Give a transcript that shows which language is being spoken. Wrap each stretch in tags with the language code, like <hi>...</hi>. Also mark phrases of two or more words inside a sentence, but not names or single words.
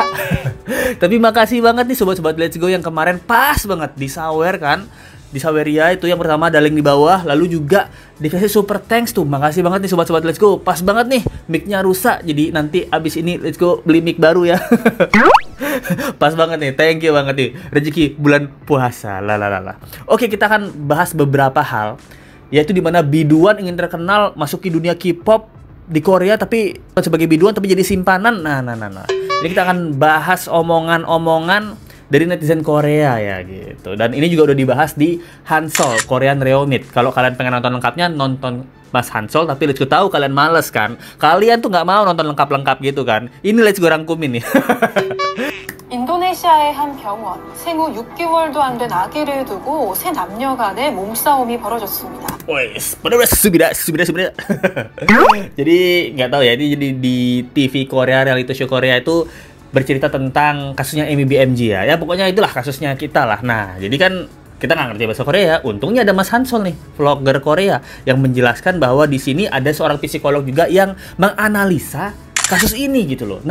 <id>Tapi makasih banget nih sobat-sobat Let's Go yang kemarin pas banget disawer kan. Di Saweria itu yang pertama ada link di bawah. Lalu juga dikasih</id> <en>super thanks</en> <id>tuh. Makasih banget nih sobat-sobat Let's Go. Pas banget nih mic-nya rusak. Jadi nanti abis ini Let's Go beli mic baru ya. Pas banget nih.</id> <en>Thank you</en> <id>banget nih. Rezeki bulan puasa. Lalalala. Oke, kita akan bahas beberapa hal, yaitu dimana biduan ingin terkenal masuk ke dunia K-pop di Korea, tapi sebagai biduan tapi jadi simpanan. Nah. Jadi kita akan bahas omongan-omongan dari netizen Korea ya gitu. Dan ini juga udah dibahas di Hansol Korean Reomit. Kalau kalian pengen nonton lengkapnya, nonton Mas Hansol. Tapi Let's Go tahu kalian males kan. Kalian tuh nggak mau nonton lengkap-lengkap gitu kan. Ini Let's Go rangkumin nih.</id> <ko>인도네시아의 한 병원, 생후 6개월도 안 된 아기를 두고 세 남녀 간의 몸싸움이 벌어졌습니다. Wes, subida.</ko> <id>Jadi nggak tahu ya, ini jadi di TV Korea,</id> <en>reality show</en> <id>Korea itu bercerita tentang kasusnya Emi BMG ya. Ya pokoknya itulah kasusnya kita lah. Nah, jadi kan kita nggak ngerti bahasa Korea. Untungnya ada Mas Hansol nih, vlogger Korea, yang menjelaskan bahwa di sini ada seorang psikolog juga yang menganalisa kasus ini gitu loh.</id>